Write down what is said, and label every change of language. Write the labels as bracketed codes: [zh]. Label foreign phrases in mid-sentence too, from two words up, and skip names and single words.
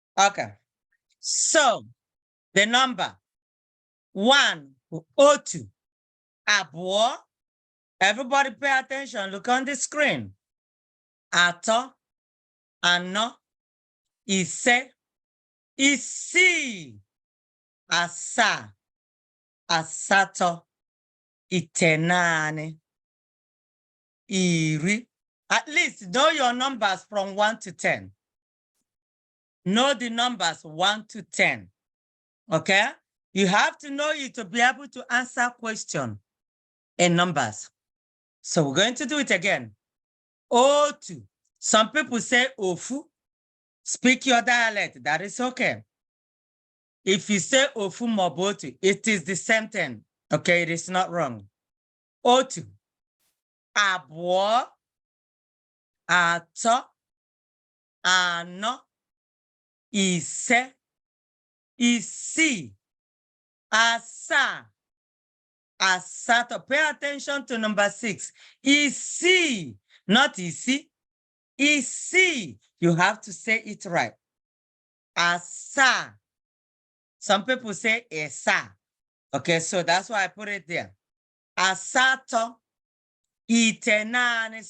[en] Okay. So the number 1, [ig] otu, abụọ. [en] Everybody pay attention. Look on the screen. [ig] Atọ, anọ, ise, isii, asaa, asatọ, itenaane, iri. [en] At least know your numbers from 1 to 10. Know the numbers 1 to 10. Okay? You have to know it to be able to answer questions in numbers. So we're going to do it again. Otu. Some people say ofu. Speak your dialect. That is okay. If you say [ig] ofu mobotu, [en] it is the same thing. Okay, it is not wrong. [ig] Otu. Abụọ. Atọ. Anọ. Ise. Isii. Asaa. Asatọ. [en] Pay attention to number 6. [ig] Isii. Not isi. Isi. [en] You have to say it right. Asa. Some people say esa. Okay, so that's why I put it there. [ig] Asato. Itenane.